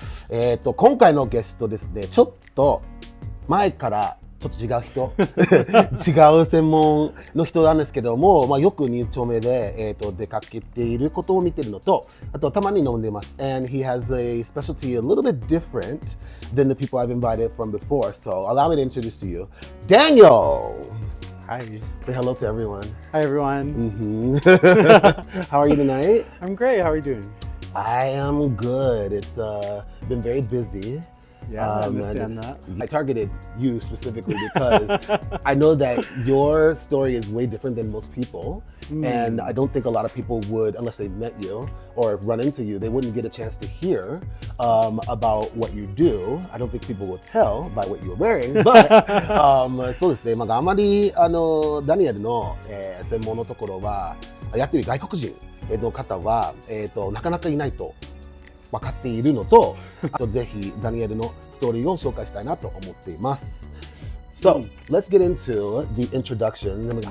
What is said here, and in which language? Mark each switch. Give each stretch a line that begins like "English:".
Japanese: 今回のゲストですね、ちょっと前からちょっと違う人違う専門の人なんですけども、よく2丁目で、出かけていることを見ているのと、あとたまに飲んでます。
English: And he has a specialty a little bit different than the people I've invited from before. So allow me to introduce to you, Daniel! Hi. Say hello to everyone. Hi, everyone. How are you tonight? I'm great. How are you doing? I am good. It's been very busy. Yeah, I understand that. I targeted you specifically because I know that your story is way different than most people. And I don't think a lot of people would, unless they met you or run into you, they wouldn't get a chance to hear about what you do. I don't think people will tell by what you're wearing.
Japanese: But そうですね、あまりダニエルの、専門のところはやってる外国人の方は、なかなかいないと分かっているのと、あとぜひダニエルのストーリーを紹介したいなと思っています。
English: So, let's get into the introduction.